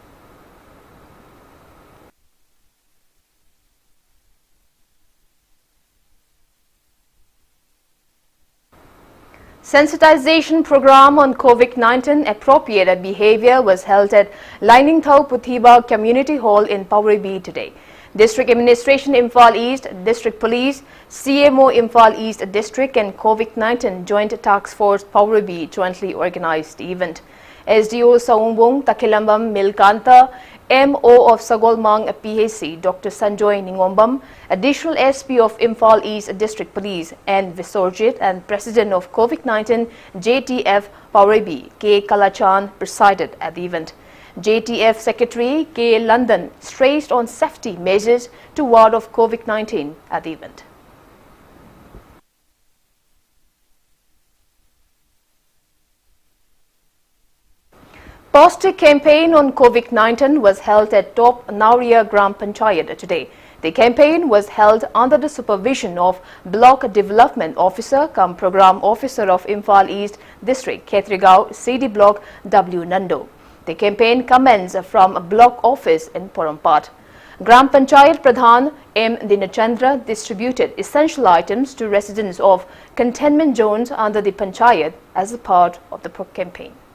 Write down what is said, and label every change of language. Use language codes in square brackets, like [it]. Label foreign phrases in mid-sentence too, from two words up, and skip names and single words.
[en] Sensitization program on COVID-19 appropriate behavior was held at Lainingthau Puthiba Community Hall in Pauribi today. District Administration Imphal East, District Police, CMO Imphal East District and COVID-19 Joint Task Force Pauribi jointly organized the event. SDO Saungbong Takilambam Milkanta, MO of Sagolmang PAC, Dr. Sanjoy Ningombam, Additional SP of Imphal East District Police and Visorjit and President of COVID-19 JTF Pauribi, K. Kalachan, presided at the event. JTF Secretary K. London stressed on safety measures to ward off COVID-19 at the event. Poster campaign on COVID-19 was held at Top Nauria Gram Panchayat today. The campaign was held under the supervision of Block Development Officer cum Program Officer of Imphal East District, Khetrigao, CD Block W. Nando. The campaign commenced from a block office in Porampat. Gram Panchayat Pradhan M. Dinachandra distributed essential items to residents of containment zones under the Panchayat as a part of the campaign.